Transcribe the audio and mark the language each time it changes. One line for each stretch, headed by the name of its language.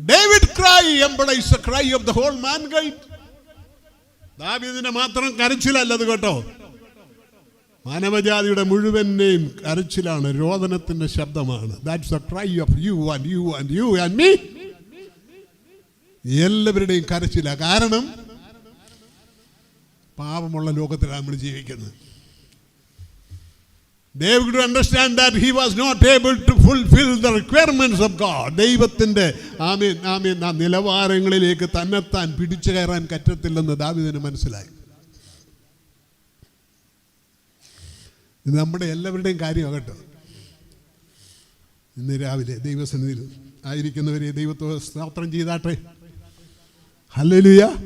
English: David cry embodies the cry of the whole mankind.
Malayalam: ദാവീദിന്റെ മാത്രം കരച്ചിലല്ലത് കേട്ടോ, മാനവജാതിയുടെ മുഴുവനെയും കരച്ചിലാണ്, രോദനത്തിന്റെ ശബ്ദമാണ്.
English: That's the cry of you and you and you and me.
Malayalam: എല്ലാവരുടെയും കരച്ചില. കാരണം പാപമുള്ള ലോകത്തിലാണ് നമ്മൾ ജീവിക്കുന്നത്.
English: David could understand that he was not able to fulfill the requirements of God.
Malayalam: ദൈവത്തിൻ്റെ നിലവാരങ്ങളിലേക്ക് തന്നെത്താൻ പിടിച്ചു കയറാൻ പറ്റത്തില്ലെന്ന് ദാവീദിന് മനസ്സിലായി. ഇത് നമ്മുടെ എല്ലാവരുടെയും കാര്യമാണ് കേട്ടോ. ഇന്ന് രാവിലെ ദൈവസന്നിധിയിൽ ആയിരിക്കുന്നവരെ ദൈവത്തെ സ്തോത്രം ചെയ്താട്ടെ. ഹല്ലേലൂയ.